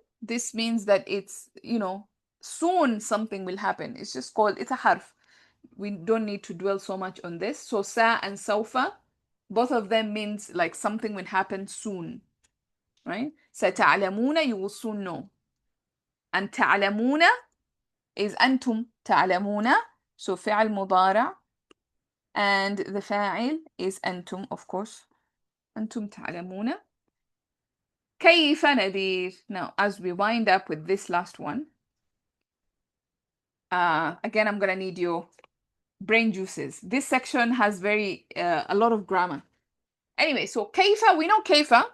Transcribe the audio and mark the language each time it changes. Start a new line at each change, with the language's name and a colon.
English: This means that it's, soon something will happen. It's just called, it's a harf. We don't need to dwell so much on this. So sa and sawfa, both of them means like something will happen soon, right? ستعلمون, you will soon know. And تعلمون is أنتم تعلمون, so فعل مضارع. And the فاعل is أنتم, of course.
Arabic: أنتم تعلمون. كيف نذير.
English: Now, as we wind up with this last one, again, I'm gonna need your brain juices. This section has a lot of grammar. Anyway, so كيف, we know كيف.